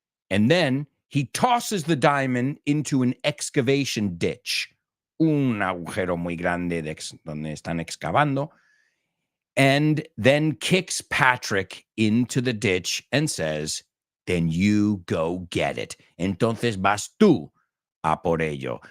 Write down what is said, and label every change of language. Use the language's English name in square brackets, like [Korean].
[English] And then he tosses the diamond into an excavation ditch. [Spanish] Un agujero muy grande donde están excavando. [English] And then kicks Patrick into the ditch and says, then you go get it. [Spanish] Entonces vas tú a por ello.